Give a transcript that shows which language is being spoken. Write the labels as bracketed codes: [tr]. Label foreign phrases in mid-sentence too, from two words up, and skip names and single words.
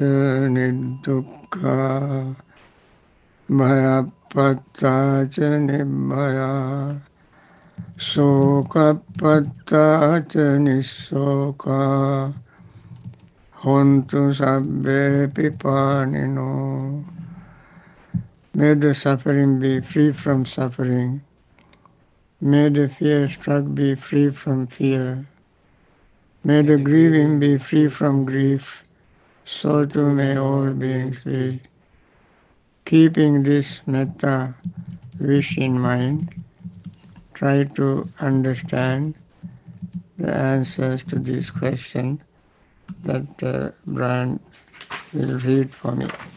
[pi] nidukkha, bhaya patta cha nibbhaya, soka patta cha nisoka, hontu sabbe pipanino. [en] May the suffering be free from suffering. May the fear-struck be free from fear. May the grieving be free from grief. So too may all beings be. Keeping this metta wish in mind, try to understand the answers to this question that Brian will read for me.